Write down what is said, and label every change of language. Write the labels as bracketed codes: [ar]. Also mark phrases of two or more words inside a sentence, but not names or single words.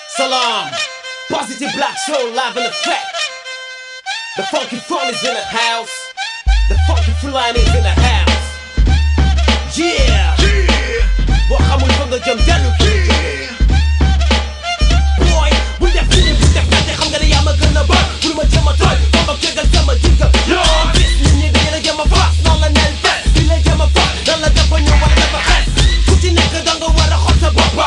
[en] SALAAM. Positive black soul live in effect. The funky phone is in the house. The funky feline is in the house. Yeah. [wo] Boo xamul fa nga jëm dellu kii. Boy bul def lii bul def fàtte xam nga ne yaa ma gën a bëgg. bul ma jëm a tooy ba ma tegal sama jikko. yoo bis nit ñi dañu la jëm a faas noonu la nel fes. di la jëm a faas dan la dafa ñëw wala dafa xes. ku ci nekk da nga war a xool sa boppa.